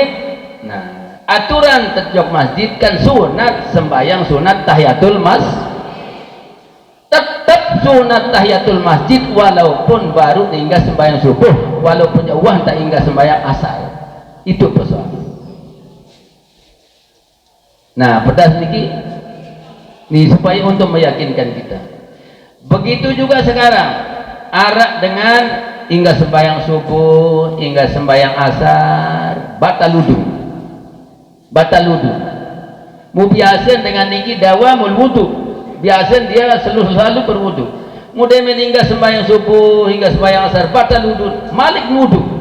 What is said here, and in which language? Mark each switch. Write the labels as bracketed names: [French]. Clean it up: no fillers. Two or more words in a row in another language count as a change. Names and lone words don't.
[Indonesian] Nah, aturan terjok masjid kan sunat sembahyang sunat tahiyatul tetap sunat tahiyatul masjid walaupun baru hingga sembahyang subuh, walaupun jauh tak hingga sembahyang asar. Itu persoalan. Nah, pedas niki nih supaya untuk meyakinkan kita. Begitu juga sekarang arak dengan hingga sembahyang subuh hingga sembahyang asar batal wudu. Mu biasa dengan niki dawamul wudu, biasa dia selalu berwudu. Mudah hingga sembahyang subuh hingga sembahyang asar batal wudu, malik wudu.